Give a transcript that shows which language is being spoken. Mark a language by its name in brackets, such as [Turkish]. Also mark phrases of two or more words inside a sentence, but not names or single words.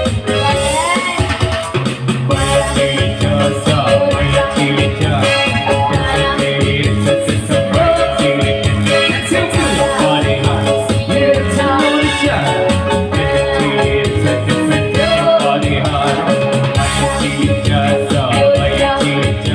[Spanish] Baila chili-cha, baila chili-cha. [English] It's a [Spanish] baila chili-cha. [English] It's a body hot. It's a chili-cha. It's a body hot. [Spanish] Baila chili-cha, baila chili-cha.